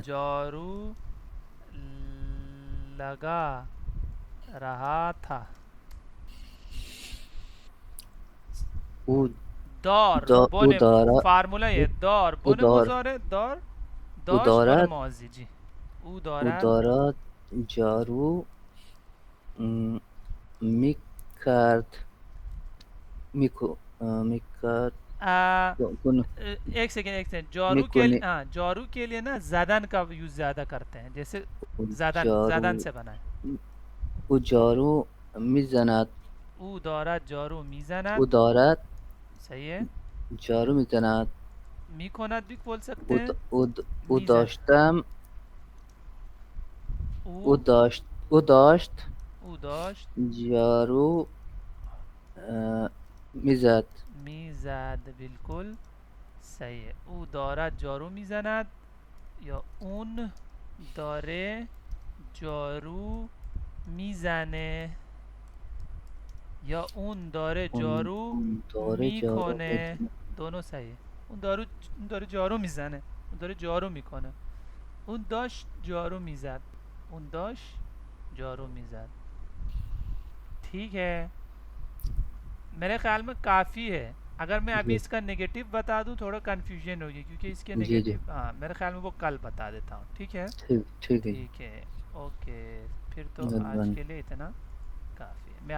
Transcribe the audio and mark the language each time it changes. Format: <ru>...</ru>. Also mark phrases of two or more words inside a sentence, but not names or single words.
<ur>جارو لگا رہا تھا.</ur> <fa>او دار او بن دارا</fa> <ur>فارمولا یہ دار</ur> <fa>او بن دار</fa> <ur>مضارع دار</ur> <fa>او داش بن دارد</fa> <ur>ماضی. جی او</ur> <fa>او دارد دارد جارو م، میکرد میکرد کن</fa> <ur>ایک سیکنڈ.</ur> <fa>میکنی</fa> <ur>جارو کے لیے نا زدن کا یوز زیادہ کرتے ہیں، جیسے زدن</ur> <fa>جارو زدن سے بنائیں. او جارو میزند او دارد جارو او میزند. دارد</fa> <ur>صحیح ہے.</ur> <fa>جارو میزند.</fa> <ur>میکوند بھی بول سکتے</ur> <fa>او</fa> <ur>ہیں.</ur> <fa>او میزن داشتم او او داشت او داشت جارو میزد. میزد.</fa> <ur>بالکل صحیح ہے.</ur> <fa>او دارد جارو میزند یا اون داره جارو میزنه یا اون داره جارو اون داره جارو میکنه. میزند.</fa> <ur>دونوں صحیح ہے.</ur> <fa>اون داره جارو میزنه، اون داره جارو میکنه. اون داشت جارو میزد، اون داشت جارو میزد.</fa> <ur>ٹھیک ہے. میرے خیال میں کافی ہے. اگر میں ابھی جی اس کا نگیٹو بتا دوں تھوڑا کنفیوژن ہوگی کیونکہ اس کے جی جی نگیٹو ہاں میرے خیال میں وہ کل بتا دیتا ہوں. ٹھیک ہے. ٹھیک ہے جی. ٹھیک ہے. اوکے. پھر تو آج مہربانی کے لیے اتنا کافی ہے.</ur>